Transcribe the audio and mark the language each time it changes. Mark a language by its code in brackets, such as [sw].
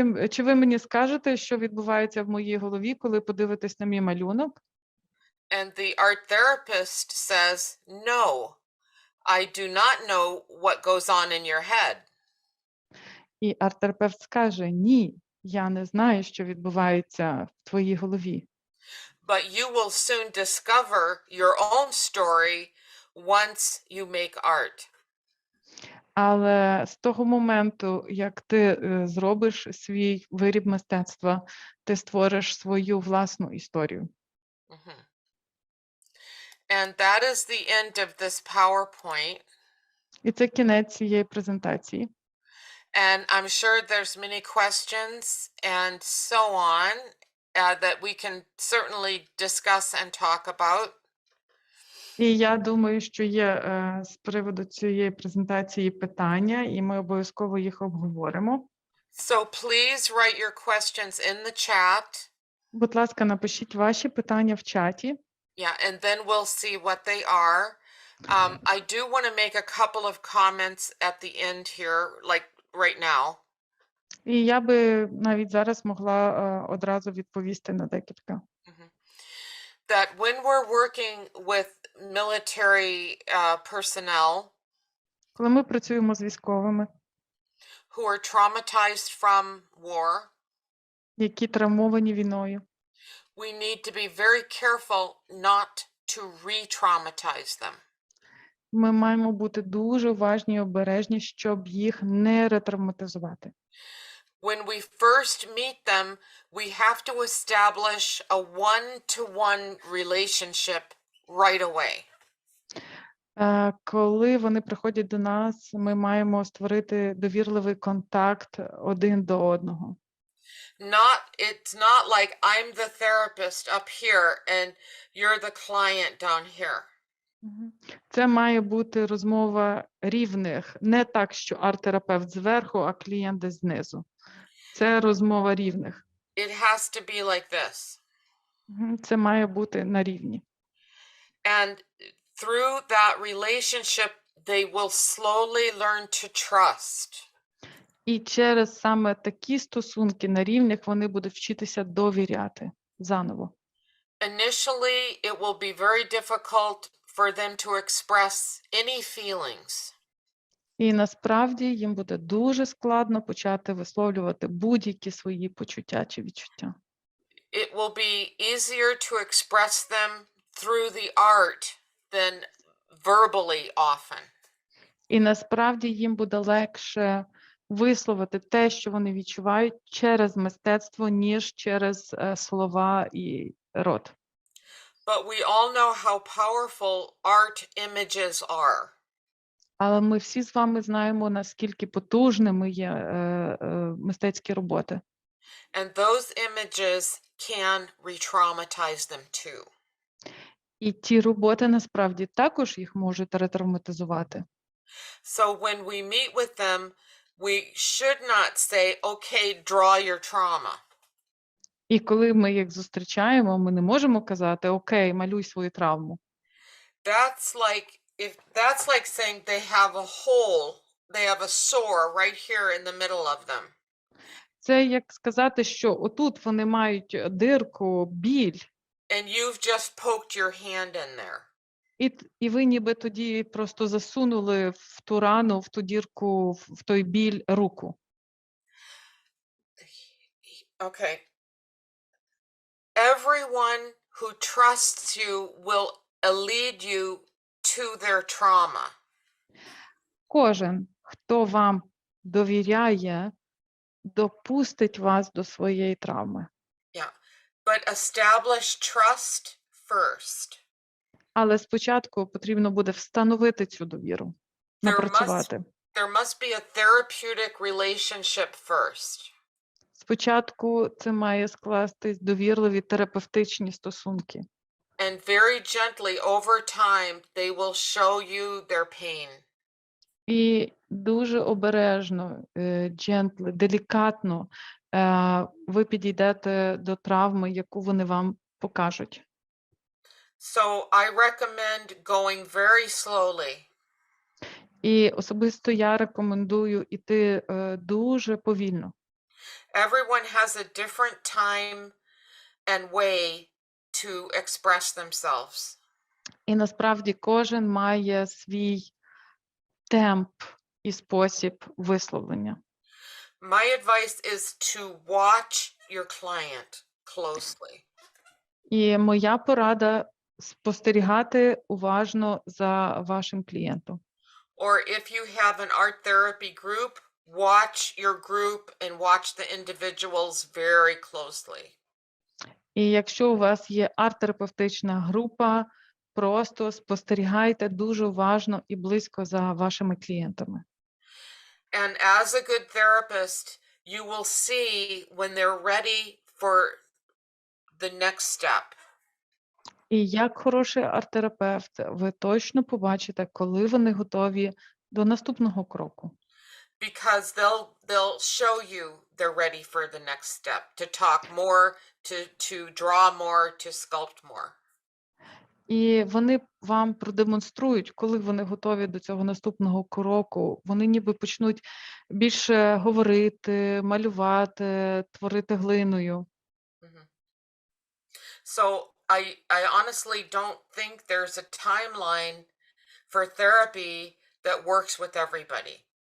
[uk] Чи ви мені скажете, що відбувається в моїй голові, коли подивитесь на мій малюнок? [en] And the art therapist says, no, I do not know what goes on in your head. [uk] І арт-терапевт скаже, ні, я не знаю, що відбувається в твоїй голові. [en] But you will soon discover your own story once you make art. [uk] Але з того моменту, як ти зробиш свій виріб мистецтва, ти створиш свою власну історію. [en] And that is the end of this PowerPoint. [uk] І це кінець цієї презентації. [en] And I'm sure there's many questions and so on that we can certainly discuss and talk about. [uk] І я думаю, що є з приводу цієї презентації питання, і ми обов'язково їх обговоримо. [en] So please write your questions in the chat. [uk] Будь ласка, напишіть ваші питання в чаті. [en] Yeah, and then we'll see what they are. I do want to make a couple of comments at the end here, like right now. [uk] І я би навіть зараз могла одразу відповісти на декілька. [en] That when we're working with military personnel [uk] Коли ми працюємо з військовими, [en] who are traumatized from war, [uk] які травмовані війною, [en] we need to be very careful not to re-traumatize them. [uk] ми маємо бути дуже уважні і обережні, щоб їх не ретравматизувати. [en] When we first meet them, we have to establish a one-to-one relationship right away. [uk] Коли вони приходять до нас, ми маємо створити довірливий контакт один до одного. [en] It's not like I'm the therapist up here and you're the client down here. [uk] Це має бути розмова рівних, не так, що арт-терапевт зверху, а клієнт десь знизу. Це розмова рівних. [en] It has to be like this. [uk] Це має бути на рівні. [en] And through that relationship, they will slowly learn to trust. [uk] І через саме такі стосунки на рівних вони будуть вчитися довіряти заново. [en] Initially, it will be very difficult for them to express any feelings. [uk] І насправді їм буде дуже складно почати висловлювати будь-які свої почуття чи відчуття. [en] It will be easier to express them through the art than verbally often. [uk] І насправді їм буде легше висловити те, що вони відчувають через мистецтво, ніж через слова і рот. [en] But we all know how powerful art images are. [uk] Але ми всі з вами знаємо, наскільки потужними є мистецькі роботи. [en] And those images can re-traumatize them too. [uk] І ті роботи насправді також їх можуть ретравматизувати. [en] So when we meet with them, we should not say, okay, draw your trauma. [uk] І коли ми їх зустрічаємо, ми не можемо казати, окей, малюй свою травму. [en] That's like saying they have a hole, they have a sore right here in the middle of them. [uk] Це як сказати, що отут вони мають дирку, біль. [en] And you've just poked your hand in there. [uk] І ви ніби тоді просто засунули в ту рану, в ту дірку, в той біль руку. [en] Okay. Everyone who trusts you will lead you to their trauma. [uk] Кожен, хто вам довіряє, допустить вас до своєї травми. [en] Yeah. But establish trust first. [uk] Але спочатку потрібно буде встановити цю довіру, напрацювати. [en] There must be a therapeutic relationship first. [uk] Спочатку це має скластись довірливі терапевтичні стосунки. [en] And very gently over time they will show you their pain. [uk] І дуже обережно, [en] gently, [uk] делікатно ви підійдете до травми, яку вони вам покажуть. [en] So I recommend going very slowly. [uk] І особисто я рекомендую іти дуже повільно. [en] Everyone has a different time and way to express themselves. [uk] І насправді кожен має свій темп і спосіб висловлення. [en] My advice is to watch your client closely. [uk] І моя порада – спостерігати уважно за вашим клієнтом. [en] Or if you have an art therapy group, watch your group and watch the individuals very closely. [uk] І якщо у вас є арт-терапевтична група, просто спостерігайте дуже уважно і близько за вашими клієнтами. [en] And as a good therapist, you will see when they're ready for the next step. [uk] І як хороший арт-терапевт, ви точно побачите, коли вони готові до наступного кроку. [en] Because they'll show you they're ready for the next step, to talk more, to draw more, to sculpt more. [uk] І вони вам продемонструють, коли вони готові до цього наступного кроку. Вони ніби почнуть більше говорити, малювати, творити глиною. Mhm. [en] So I honestly don't think there's a timeline for therapy that works with everybody.